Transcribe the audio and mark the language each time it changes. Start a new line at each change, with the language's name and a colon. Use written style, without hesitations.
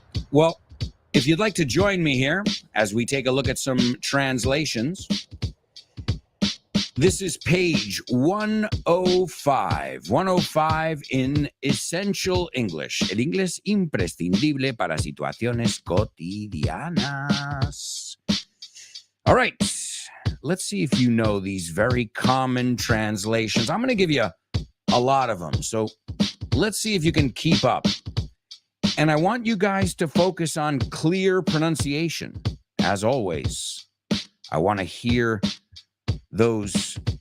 English: Well, if you'd like to join me here as we take a look at some translations, this is page 105. 105 in Essential English.
Spanish: El inglés imprescindible para situaciones cotidianas.
English: All right. Let's see if you know these very common translations. I'm going to give you a lot of them. So let's see if you can keep up. And I want you guys to focus on clear pronunciation. As always, I want to hear these.